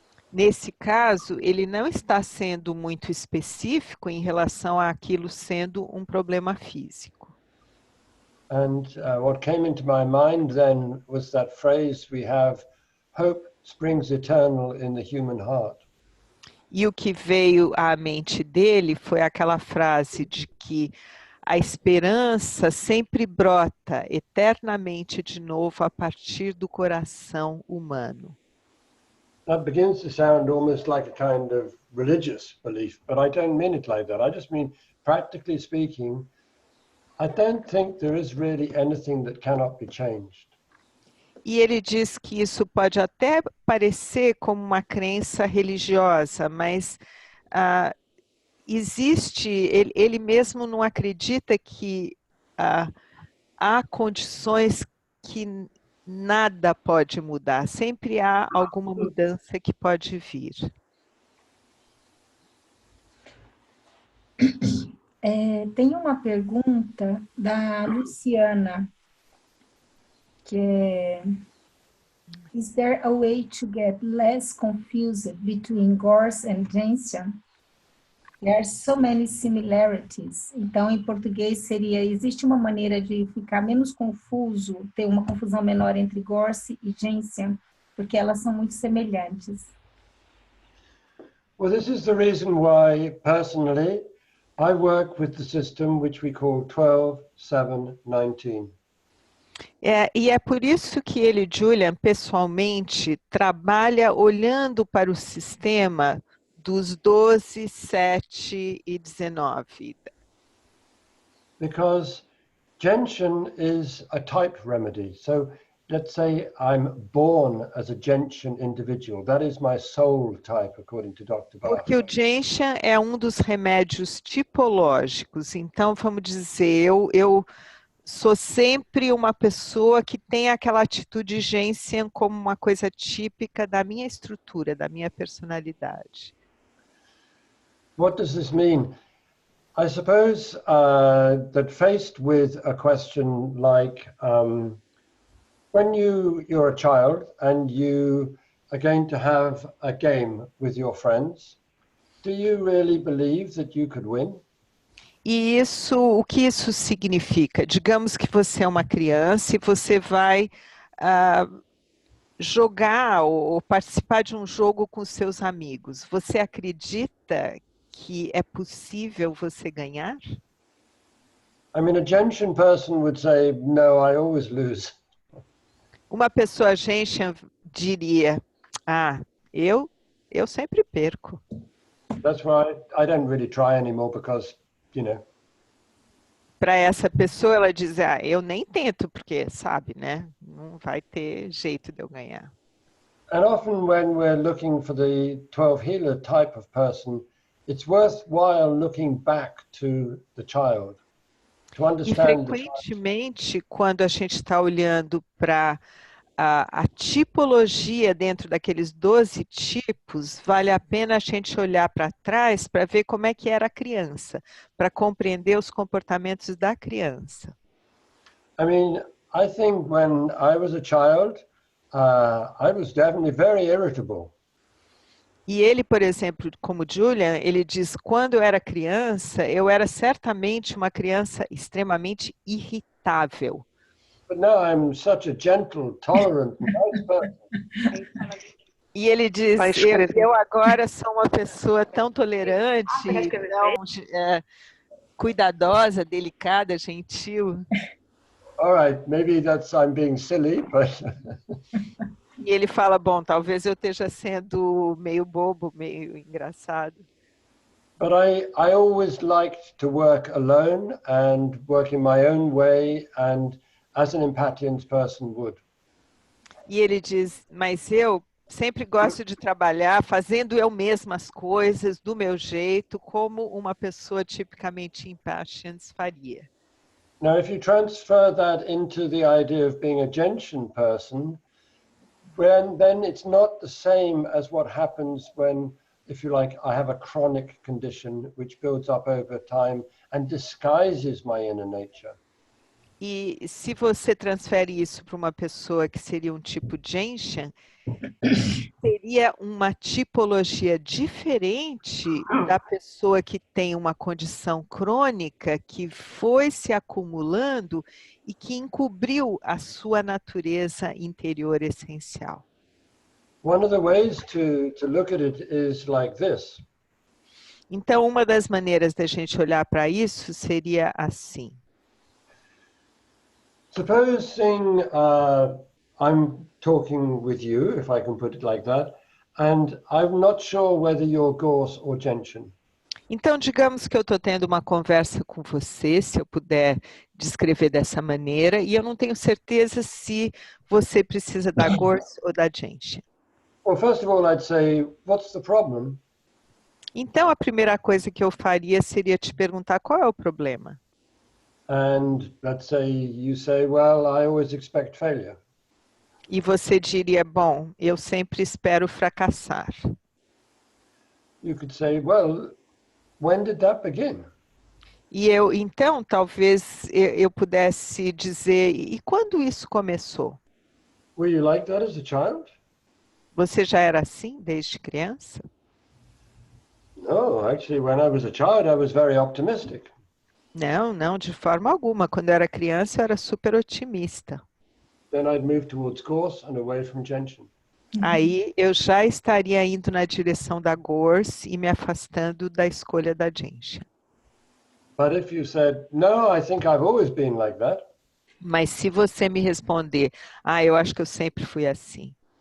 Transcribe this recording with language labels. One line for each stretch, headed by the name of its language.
Portuguese: Nesse caso, ele não está sendo muito específico em relação àquilo sendo um problema físico.
English: And what came into my mind then was that phrase we have, hope springs eternal in the human heart.
Portuguese: E o que veio à mente dele foi aquela frase de que a esperança sempre brota eternamente de novo a partir do coração humano.
English: That begins to sound almost like a kind of religious belief, but I don't mean it like that. I just mean, practically speaking, I don't think there is really anything that cannot be changed.
Portuguese: E ele diz que isso pode até parecer como uma crença religiosa, mas existe, ele mesmo não acredita que há condições que nada pode mudar, sempre há alguma mudança que pode vir. Tem uma pergunta da Luciana, que é:
English: Is there a way to get less confused between gorse and gentian? There are so many similarities.
Portuguese: Então, em português seria: existe uma maneira de ficar menos confuso, ter uma confusão menor entre gorse e gentian, porque elas são muito semelhantes.
English: Well, this is the reason why, personally, I work with the system which we call 12-7-19.
Portuguese: E é por isso que ele, Julian, pessoalmente, trabalha olhando para o sistema dos 12, 7 e 19.
English: Because gentian is a type remedy. So let's say I'm born as a gentian individual. That is my soul type, according to Dr. Bach.
Portuguese: Porque o gentian é um dos remédios tipológicos. Então, vamos dizer, eu sou sempre uma pessoa que tem aquela atitude gentian como uma coisa típica da minha estrutura, da minha personalidade.
English: What does this mean? I suppose that faced with a question like, when you're a child and you are going to have a game with your friends, do you really believe that you could win?
Portuguese: E o que isso significa? Digamos que você é uma criança e você vai jogar ou participar de um jogo com seus amigos. Você acredita que é possível você ganhar?
English: I mean, a gentian person would say, no, I always lose.
Portuguese: Uma pessoa gentian diria, eu sempre perco.
English: That's why I don't really try anymore because, you know,
Portuguese: para essa pessoa, ela diz, ah, eu nem tento, porque, sabe, né? Não vai ter jeito de eu ganhar.
English: And often when we're looking for the 12 healer type of person, it's worthwhile looking back to the child, to
Portuguese: E
English: understand the child.
Portuguese: frequentemente, quando a gente está olhando para a tipologia dentro daqueles 12 tipos, vale a pena a gente olhar para trás para ver como é que era a criança, para compreender os comportamentos da criança.
English: I mean, I think when I was a child, I was definitely very irritable.
Portuguese: E ele, por exemplo, como Julian, ele diz, quando eu era criança, eu era certamente uma criança extremamente irritável.
English: But now I'm such a gentle, tolerant, nice person.
Portuguese: E ele diz, eu agora sou uma pessoa tão tolerante, tão cuidadosa, delicada, gentil.
English: All right, maybe I'm being silly, but
Portuguese: E ele fala, bom, talvez eu esteja sendo meio bobo, meio engraçado.
English: but I always liked to work alone and work in my own way and as an empathians person would.
Portuguese: E ele diz, mas eu sempre gosto de trabalhar fazendo eu mesma as coisas, do meu jeito, como uma pessoa tipicamente impatiens faria.
English: Now, if you transfer that into the idea of being a gentian person, then it's not the same as what happens when, if you like, I have a chronic condition which builds up over time and disguises my inner nature.
Portuguese: E se você transfere isso para uma pessoa que seria um tipo Gentian, seria uma tipologia diferente da pessoa que tem uma condição crônica que foi se acumulando e que encobriu a sua natureza interior essencial.
English: One of the ways to look at it is like this.
Portuguese: Então, uma das maneiras da gente olhar para isso seria assim.
English: Supposing I'm talking with you, if I can put it like that, and I'm not sure whether you're Gorse or Gentian.
Portuguese: Então, digamos que eu estou tendo uma conversa com você, se eu puder descrever dessa maneira, e eu não tenho certeza se você precisa da Gorse ou da Gentian.
English: Well, first of all, I'd say, what's the problem?
Portuguese: Então, a primeira coisa que eu faria seria te perguntar qual é o problema.
English: And let's say you say, well, I always expect failure.
Portuguese: E você diria, bom, eu sempre espero fracassar.
English: You could say, well, when did that begin?
Portuguese: E então, talvez eu pudesse dizer, e quando isso começou?
English: Were you like that as a child?
Portuguese: Você já era assim desde criança?
English: No, actually, when I was a child, I was very optimistic.
Portuguese: Não, de forma alguma. Quando eu era criança, eu era super otimista.
English: Then I'd move towards Gorse and away from Gentian.
Portuguese: Aí eu já estaria indo na direção da Gorse e me afastando da escolha da Gentian.
English: But if you said, no, I think I've always been like that.
Portuguese: Mas se você me responder, eu acho que eu sempre fui assim.